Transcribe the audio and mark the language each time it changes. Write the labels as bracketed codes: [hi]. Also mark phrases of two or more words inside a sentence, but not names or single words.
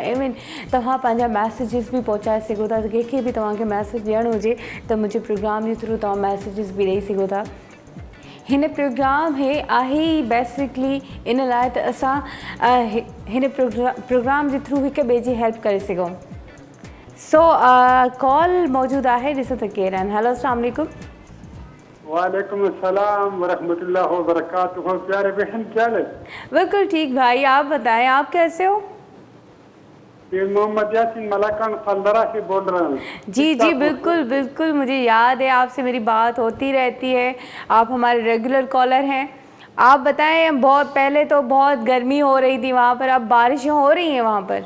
[sd] इवन तव्हां पंहिंजा मैसेजिस बि पहुचाए सघो था। कंहिंखे बि तव्हांखे मैसेज ॾियणो हुजे त मुंहिंजे प्रोग्राम जे थ्रू तव्हां मैसेजिस बि ॾेई सघो था। हिन प्रोग्राम हे आहे ई बेसिकली इन लाइ त असां हिन प्रोग्राम जे थ्रू हिक ॿिए जी हेल्प करे सघूं। सो कॉल मौजूदु आहे, ॾिसो त केरु आहिनि। [hi] हेलो, [ar] السلام عليكم. وعليكم السلام ورحمة الله وبركاته. [hi] प्यारे बहन क्या है? बिल्कुल ठीक भाई, आप बताएं आप कैसे हो? ये मोहम्मद यासीन मलाकान फलदरा से बोल रहा हूँ। जी जी बिल्कुल बिल्कुल, मुझे याद है आपसे मेरी बात होती रहती है। आप हमारे [en] regular caller [hi] हैं। आप बताएं, बहुत पहले तो बहुत गर्मी हो रही थी वहाँ पर, अब बारिशें हो रही हैं वहाँ पर?